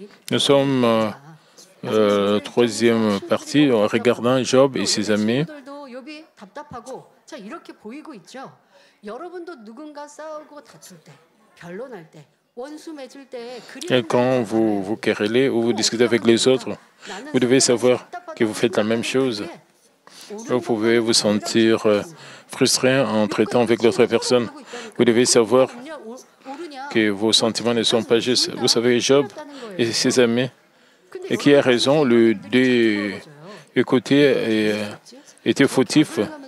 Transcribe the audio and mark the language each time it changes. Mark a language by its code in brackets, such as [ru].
[fr] Nous sommes troisième partie en regardant Job et ses amis. [ko] 욥이 답답하고 자 이렇게 보이고 있죠. 여러분도 누군가 싸우고 다툴 때, 변론할 때, 원수 맺을 때 [fr] Et quand vous querellez ou vous discutez avec les autres, vous devez savoir que vous faites la même chose. Vous pouvez vous sentir frustré en traitant avec l'autre personne. Vous devez savoir que vos sentiments ne sont pas justes. Vous savez, Job et ses amis, et qui a raison, le deux côtés étaient fautifs.